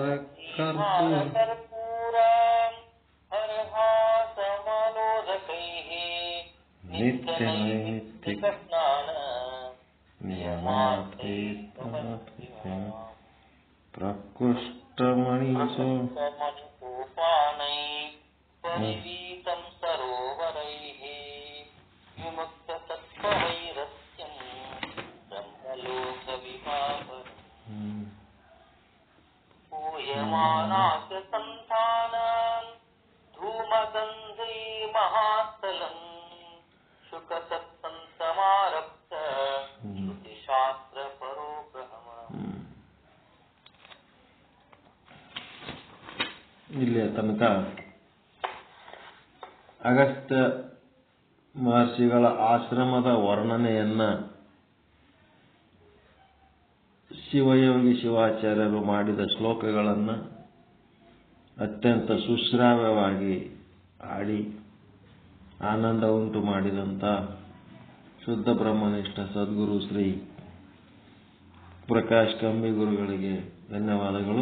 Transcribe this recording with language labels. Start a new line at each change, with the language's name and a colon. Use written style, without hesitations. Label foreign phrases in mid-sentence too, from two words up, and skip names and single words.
Sanskrit: ಕರ್ಪೂರ ಹರಹಾಸಮನೋದಕೈಃ ನಿತ್ಯ ನೈಮಿತ್ತಿಕ ಸ್ನಾನ ಪ್ರಕೃಷ್ಟಮಣಿಸೋಪಾನೈ ಪರಿವೀತಂ ಸರೋವರೈಃ ವಿಮುಕ್ತ ತತ್ವವೈರಸ್ಯಂ ಬ್ರಹ್ಮಲೋಕ वनास्य सन्तानान् धूमगन्धै महास्थलम् शुकसत्संसमारब्ध श्रुतिशास्त्र परोग्रहम्.
Kannada: ಇಲ್ಲಿಯ ತನಕ ಅಗಸ್ತ್ಯ ಮಹರ್ಷಿಗಳ ಆಶ್ರಮದ ವರ್ಣನೆಯನ್ನ ಶಿವಯೋಗಿ ಶಿವಾಚಾರ್ಯರು ಮಾಡಿದ ಶ್ಲೋಕಗಳನ್ನು ಅತ್ಯಂತ ಸುಶ್ರಾವ್ಯವಾಗಿ ಹಾಡಿ ಆನಂದ ಉಂಟು ಮಾಡಿದಂಥ ಶುದ್ಧ ಬ್ರಹ್ಮನಿಷ್ಠ ಸದ್ಗುರು ಶ್ರೀ ಪ್ರಕಾಶ್ ಕಂಬಿ ಗುರುಗಳಿಗೆ ಧನ್ಯವಾದಗಳು.